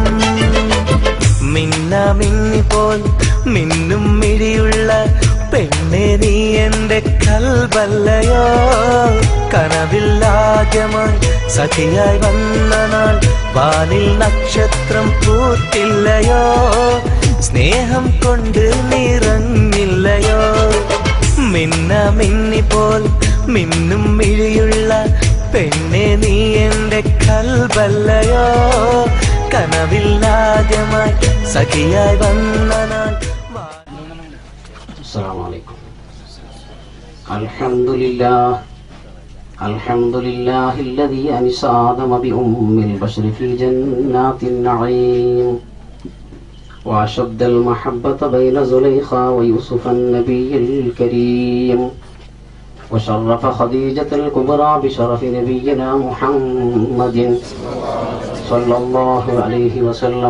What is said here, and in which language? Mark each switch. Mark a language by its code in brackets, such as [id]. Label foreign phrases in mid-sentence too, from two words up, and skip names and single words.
[ml] മിന്നിപ്പോൾ മിന്നും മിഴിയുള്ള പെണ്ണെ നീ എന്റെ കൽബല്ലയോ, കനവില്ലാദ്യമായി സഖിയായി വന്ന നാൾ വാനിൽ നക്ഷത്രം പൂത്തില്ലയോ, സ്നേഹം കൊണ്ട് നിറഞ്ഞില്ലയോ. മിന്നിപ്പോൾ മിന്നും മിഴിയുള്ള പെണ്ണെ നീ എന്റെ കൽബല്ലയോ, കനവില്ലാദ്യമായി സഖിയായി വന്ന നാൾ. [ar] السلام عليكم. الحمد لله الذي أنس آدم بأم البشر في جنات النعيم، وأشد المحبة بين زليخا ويوسف النبي الكريم، وشرف خديجة الكبرى بشرف نبينا محمد صلى الله عليه وسلم.